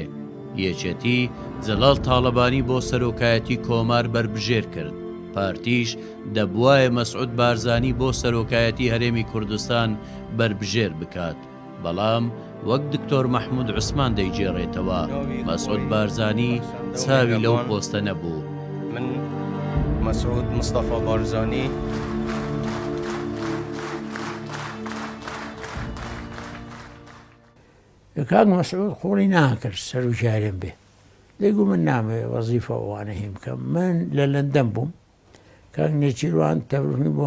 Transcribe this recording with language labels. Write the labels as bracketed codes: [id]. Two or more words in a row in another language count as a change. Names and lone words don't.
[ckb] یەکێتی جەلال تاڵەبانی بۆ سەرۆکایەتی کۆمار بربژێر کرد. پارتیش دەبوایە مەسعود بارزانی بۆ سەرۆکایەتی هەرێمی کوردستان بربژێر بکات، بەڵام وەک دکتۆر مەحموود عوسمان دەیگێڕێتەوە مەسعود بارزانی چاوی لەو پۆستە نەبوو. من مسعود مصطفى بارزاني کاک مەسعود خۆڵی ناکرد سەر و شارێن بێ دەیگو من نامەوێ وەزیفە ئەوانە هیم بکەم من لە لەندەن بووم کاک نێچیروان تەبلیغی بۆ